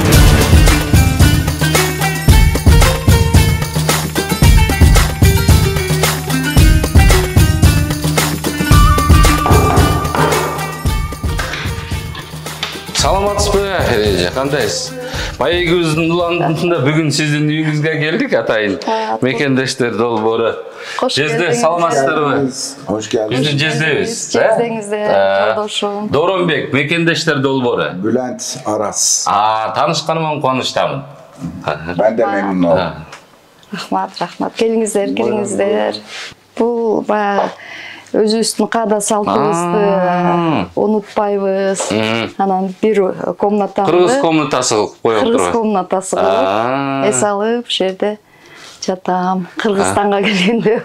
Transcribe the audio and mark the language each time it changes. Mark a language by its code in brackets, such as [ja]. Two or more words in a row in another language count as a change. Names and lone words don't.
[ky] Саламатсызбы, Эреже, кандайсыз? Майгүздүн уландында бүгүн сиздин үйүңүзгө келдик атайын. Мекендештер долбоору. Жезде саламатсыздарбы? [tr] Hoş geldiniz. [ky] Биздин жездебиз. Жездеңизде, жолдошум. Доронбек, Мекендештер долбоору. Bülent Aras. Таанышканыма кубанычтамын. [tr] Ben de memnun oldum. [ky] Рахмат. Келиңиздер. Бул баягы өзүбүздүн каада салтыбызды унутпайбыз. Анан бир комнатаны Кыргыз комнатасы коюп турат. Кыргыз комнатасы коюп, эс алып, ошол жерде жатам.